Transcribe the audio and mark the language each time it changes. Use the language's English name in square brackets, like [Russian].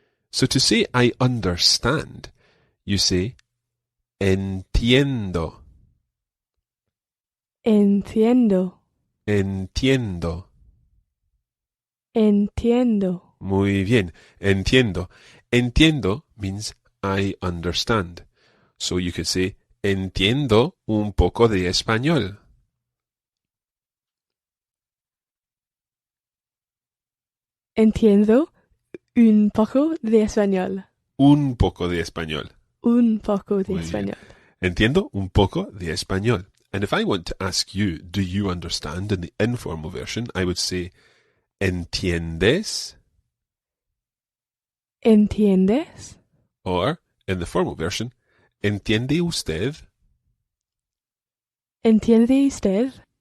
[English] So to say I understand, you say entiendo. [Spanish] Entiendo. Entiendo. Entiendo. Muy bien. Entiendo. [English] Entiendo means I understand. So you could say [Spanish] entiendo un poco de español. Entiendo un poco de español. Un poco de español. Un poco de Muy bien. español. Entiendo un poco de español. [English] And if I want to ask you, do you understand in the informal version, I would say, ¿entiendes? [Spanish] ¿Entiendes? [English] Or, in the formal version, [Spanish] ¿entiende usted? ¿Entiende usted?